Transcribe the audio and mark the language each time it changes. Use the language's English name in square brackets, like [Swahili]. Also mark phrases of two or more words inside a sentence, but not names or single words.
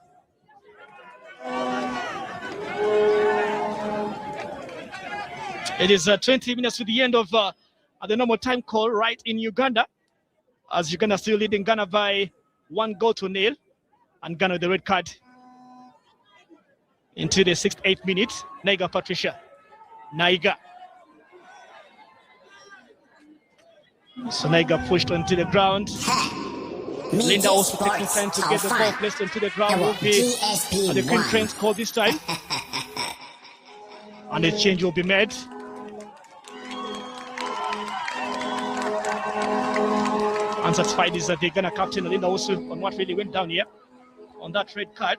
[English] It is 20 minutes to the end of the normal time call right in Uganda, as Uganda still leading Ghana by 1-0, and Ghana with the red card into the 6th-8th minute. Naiga Patricia. Naiga. So Naiga pushed onto the ground. Linda also taking time to get the ball placed onto the ground. Will be the Queen Cranes call this time. And a change will be made. Unsatisfied is the Ghana captain, Linda, also on what really went down here on that red card.